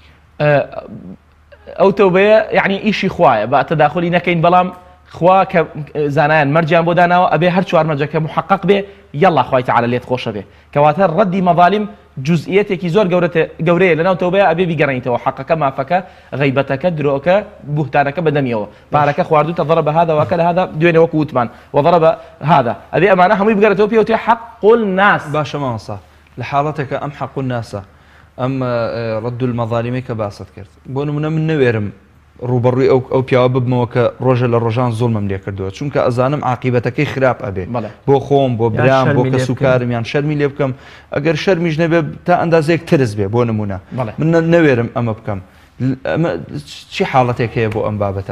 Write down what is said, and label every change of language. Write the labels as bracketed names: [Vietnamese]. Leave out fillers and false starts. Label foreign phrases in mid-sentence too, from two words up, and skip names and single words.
[Central Kurdish] ئەو تەوبەیە یعنی ئیشی خوایە بە تەداخلی نەکەین بەڵام خوا کە زانایان مەرجیان بۆ داناوە ئەبێ هەر چوار مەرجەکە محقق بێ یەڵڵا خوای تەعالە لێت خۆشە بێ کەواتە ڕەدی مەظالم جزئیەتێکی زۆر گەورەیە لەناو تەوبەیە ئەبێ بیگەڕێنیتەوە حەقەکە مافەکە غەیبەتەکە درۆکە بوهتانەکە بەدەمیەوە پارەکە خواردوتە [Arabic] ضرب هذا [Central Kurdish] وەکە لە هذا دوێنێ وەکو وتمان [Arabic] وضرب هذا [Central Kurdish] ئەبێ ئەمانە هەمووی بگەڕێتەوە پێوتێ [Arabic] حق الناس [Central Kurdish] باشە مامۆستا لە حاڵەتێکە ئەم [Arabic] حق الناسە [Central Kurdish] ئەم ڕەد المەظالمی کە باست کرد بۆ نمونە من نەوێرم ڕوبەڕووی ئەو پیاوە ببمەوە کە ڕۆژە لە ڕۆژان زوڵمم لێ کردووە چونکە ئەزانم عاقیبەتەکەی خراپ ئەبێ بۆ خۆم بۆ برام بۆ کە سوکارم یان شەرمی لێ بکەم ئەگەر شەرمیش نەبێ تا ئەندازێک ترس بێ بۆ نمونە من نەوێرم ئەمە بکەم چی حاڵەتێک هەیە بۆ ئەم بابەتە